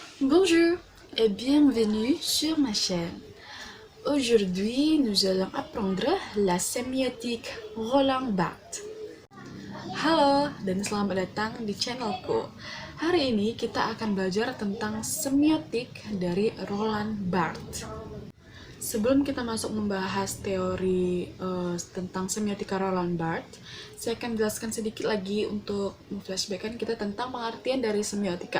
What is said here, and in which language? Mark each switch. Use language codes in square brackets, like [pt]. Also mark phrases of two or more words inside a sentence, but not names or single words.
[fr] Bonjour et bienvenue sur ma chaîne. Aujourd'hui, nous allons apprendre la sémiotique Roland Barthes. [id] Halo dan selamat datang di channelku. Hari ini kita akan belajar tentang semiotik dari Roland Barthes. Sebelum kita masuk membahas teori tentang semiotika Roland Barthes, saya akan jelaskan sedikit lagi untuk flashbackkan kita tentang pengertian dari semiotika.